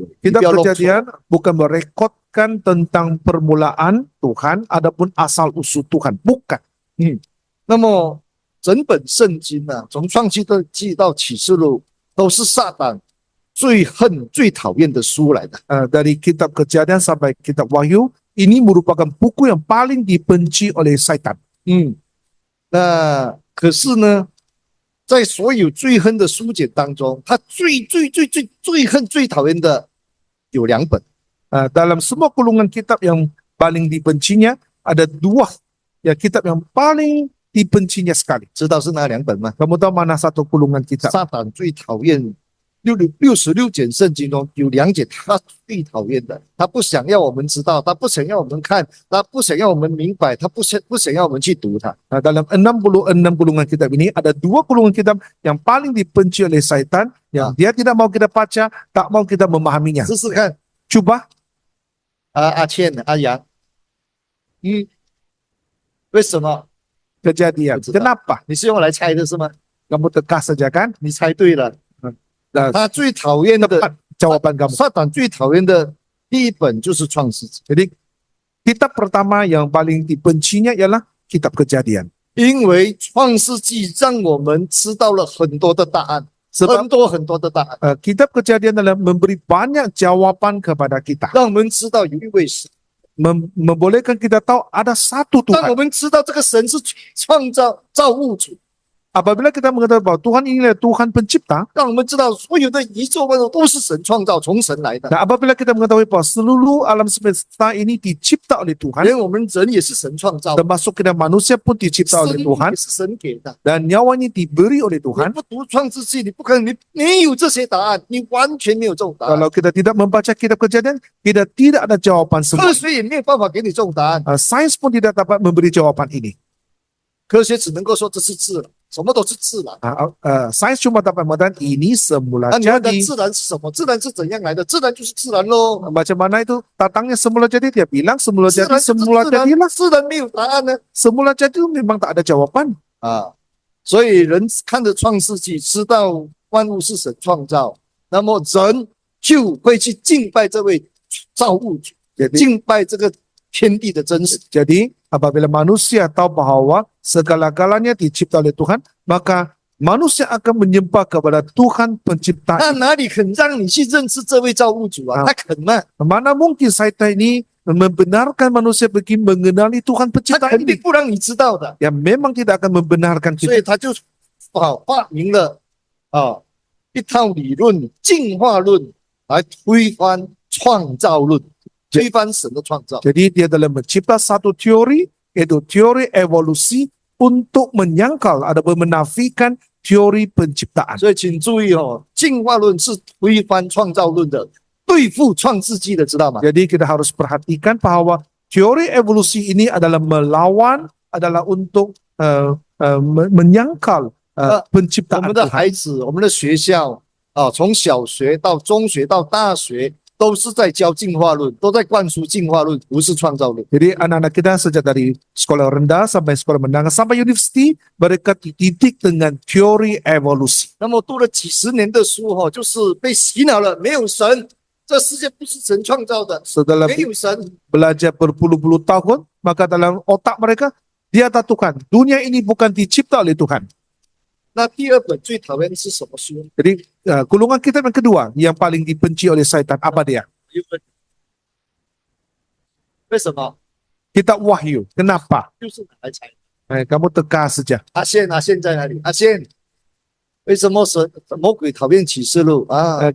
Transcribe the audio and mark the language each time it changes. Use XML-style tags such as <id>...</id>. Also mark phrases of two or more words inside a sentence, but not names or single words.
<ms>Kitab</ms> <zh>不要弄错。</zh> <ms>Kejadian bukan merekodkan tentang permulaan Tuhan, adapun asal usul Tuhan, bukan.</ms> <zh>那么整本圣经呢、从创世纪到启示录，都是撒旦最恨、最讨厌的书来的。</zh> <ms>Dari kitab Kejadian sampai kitab Wahyu, ini merupakan buku yang paling dibenci oleh Satan.</ms> <zh>那可是呢，在所有最恨的书简当中，他最恨、最讨厌的有2本。</zh> <ms>Dalam semua gulungan kitab yang paling dibencinya, ada 2 ya kitab yang paling dibencinya sekali.</ms> <zh>知道是哪2本吗？</zh> <ms>Kamu tahu mana satu gulungan kitab?</ms> <zh>撒旦最讨厌66卷圣经中有2卷他最讨厌的，他不想要我们知道，他不想要我们看，他不想要我们明白，他不想要我们去读它。</zh> <ms>Dalam 66 gulungan kitab ini ada 2 gulungan kitab yang paling dibenci oleh Satan, yang dia tidak mau kita baca, tak mau kita memahaminya.</ms> <zh>试试看，</zh> <ms>Coba</ms> <zh>阿倩、阿阳，为什么？</zh> <ms>Kejadian. Betul tak? Kenapa?</ms> <zh>你是用来猜的是吗？</zh> <ms>Kamu teka saja kan?</ms> <zh>你猜对了。 他最讨厌的</zh> <ms>Jawaban kamu.</ms> <zh>撒旦最讨厌的第一本就是创世纪，</zh> <ms>Jadi kitab pertama yang paling dibencinya ialah kitab Kejadian.</ms> <zh>因为创世纪让我们知道了很多的答案。</zh> <ms>Sebab</ms> <zh>很多很多的答案，</zh> <ms>kitab Kejadian adalah memberi banyak jawapan kepada kita,</ms> <zh>让我们知道有一位神。</zh> <ms>membolehkan kita tahu ada satu</ms> <zh>当我</zh> <ms>Tuhan.</ms> <zh>们知道这个神是创造物主，</zh> <ms>Apabila kita mengetahui bahwa Tuhan inilah Tuhan pencipta,</ms> <zh>让我们知道所有的宇宙万物都是神创造，从神来的，</zh> <ms>dan apabila kita mengetahui bahwa seluruh alam semesta ini dicipta oleh Tuhan,</ms> <zh>连我们人也是神创造的，</zh> <ms>termasuk kita manusia pun dicipta</ms> <zh>生</zh> <ms>oleh</ms> <zh>命</zh> <ms>Tuhan,</ms> <zh>也是神给的。</zh> <ms>dan nyawanya diberi oleh</ms> <zh>你</zh> <ms>Tuhan.</ms> <zh>不读创世纪，你不可能，你没有这些答案，你完全没有这种答案。</zh> <ms>Kalau kita tidak membaca kitab Kejadian, kita tidak ada jawapan</ms> <zh>科</zh> <ms>semua.</ms> <zh>学也没有办法给你这种答案，</zh> <ms>Sains pun tidak dapat memberi jawapan ini.</ms> <zh>科学只能够说这是自然，什么都是自然。</zh> <ms>Sains cuma dapat mengatakan ini semula</ms> <zh>那你问的</zh> <ms>jadi.</ms> <zh>自然是什么？自然是怎样来的？自然就是自然喽。</zh> <ms>Macam mana itu datangnya semula jadi? Dia bilang semula</ms> <zh>自</zh> <ms>jadi,</ms> <zh>然就是</zh> <ms>semula</ms> <zh>自然</zh> <ms>jadilah.</ms> <zh>自然没有答案呢。</zh> <ms>Semula jadi itu memang tak ada jawaban.</ms> <zh>所以人看着创世纪，知道万物是神创造，那么人就会去敬拜这位造物主，</zh> <ms>Jadi,</ms> <zh>敬拜这个天地的真实。</zh> <ms>jadi apabila manusia tahu bahwa segala-galanya dicipta oleh Tuhan, maka manusia akan menyembah kepada Tuhan</ms> <zh>那</zh> <ms>pencipta.</ms> <zh>哪里肯让你去认识这位造物主啊？他肯吗？</zh> <ms>Mana mungkin syaitan ini membenarkan manusia pergi mengenali Tuhan</ms> <zh>他</zh> <ms>pencipta</ms> <zh>肯定</zh> <ms>ini?</ms> <zh>不让你知道的，</zh> <ms>Yang memang tidak akan membenarkan</ms> <zh>所</zh> <ms>kita.</ms> <zh>以他就发明了一套理论——进化论，来推翻创造论，推翻神的创造。</zh> <ms>Jadi dia dalam mencipta satu teori, yaitu teori evolusi untuk menyangkal ataupun menafikan teori penciptaan.</ms> <zh>所以请注意进化论是推翻创造论的，对付创世纪的，知道吗？</zh> <ms>Jadi kita harus perhatikan bahwa teori evolusi ini adalah melawan, adalah untuk menyangkal</ms> <zh>我</zh> <ms>penciptaan</ms> <zh>们的</zh> <ms>Tuhan.</ms> <zh>孩子，我们的学校从小学到中学到大学，都是在教进化论，都在灌输进化论，不是创造论。</zh> <ms>Jadi anak-anak kita sejak dari sekolah rendah sampai sekolah menengah sampai universiti, mereka dididik dengan teori evolusi.</ms> <zh>那么读了几十年的书就是被洗脑了，没有神，这世界不是神创造的，</zh> <ms>Setelah</ms> <zh>没有神。</zh> <ms>belajar berpuluh-puluh tahun, maka dalam otak mereka, dia tahu Tuhan, dunia ini bukan dicipta oleh Tuhan.</ms> <zh>那第二本最讨厌的是什么书？</zh> <ms>Jadi golongan kitab yang kedua yang paling dibenci oleh syaitan, apa dia?</ms> <zh>为什么？</zh> <ms>Kitab Wahyu. Kenapa?</ms> <zh>就是拿来猜。</zh> <ms>Kamu teka saja.</ms> <zh>阿宪在哪里？阿宪，为什么魔鬼讨厌启示录啊？</zh>